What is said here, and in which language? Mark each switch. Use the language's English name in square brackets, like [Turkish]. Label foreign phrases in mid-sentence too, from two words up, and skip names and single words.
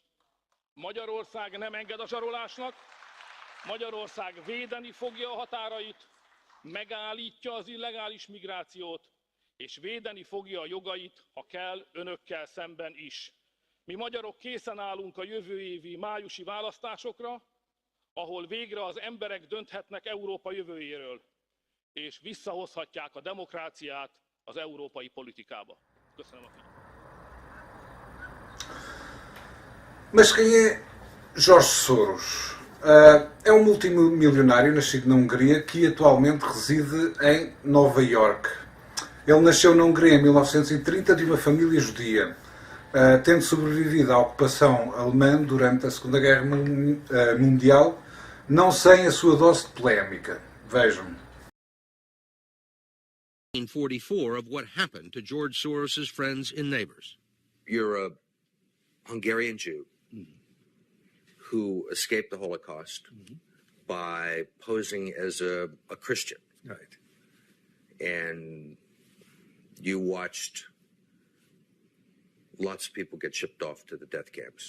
[Hungarian] Magyarország nem enged a zsarolásnak, Magyarország védeni fogja a határait, megállítja az illegális migrációt, és védeni fogja a jogait, ha kell, önökkel szemben is. Mi magyarok készen állunk a jövő évi májusi választásokra, ahol végre az emberek dönthetnek Európa jövőjéről, és visszahozhatják a demokráciát az európai politikába. Köszönöm a figyelmet. [Portuguese] Mas quem é Jorge Soros? É um multimilionário nascido na Hungria que atualmente reside em Nova Iorque. Ele nasceu na Hungria em 1930 de uma família judia, tendo sobrevivido à ocupação alemã durante a Segunda Guerra Mundial, não sem a sua dose de polémica. Vejam. [English] 1944 of what happened to George Soros's friends and neighbors. You're a Hungarian Jew who escaped the Holocaust by posing as a Christian. Right. And you watched lots of people get shipped off to the death camps.